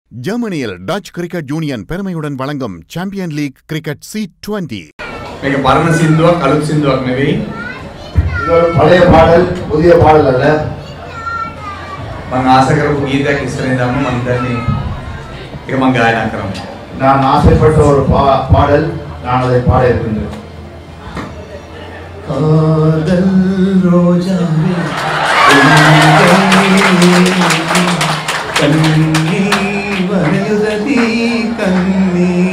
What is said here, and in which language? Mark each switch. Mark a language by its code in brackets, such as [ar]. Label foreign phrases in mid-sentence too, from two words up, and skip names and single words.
[ta] ஜெர்மனியில் டச் கிரிக்கெட் யூனியன் பெருமையுடன் வழங்கும் சாம்பியன் லீக் கிரிக்கெட் C20. [si] මේක පරණ සින්දුවක් අලුත් සින්දුවක් නෙවෙයි. [ta] இது ஒரு பழைய பாடல் புதிய பாடல் அல்ல. [si] මම ආස කරපු ගීතයක් ඉස්සරහින් දාන්න මම දන්නේ. ඒක මම ගායනා කරනවා. [ta] நான் ஆசைப்பட்ட ஒரு பாடல் நான் அதை பாட இருக்கின்றேன். காதல் ரோஜாவே கண்ணி வரையுதடி கண்ணி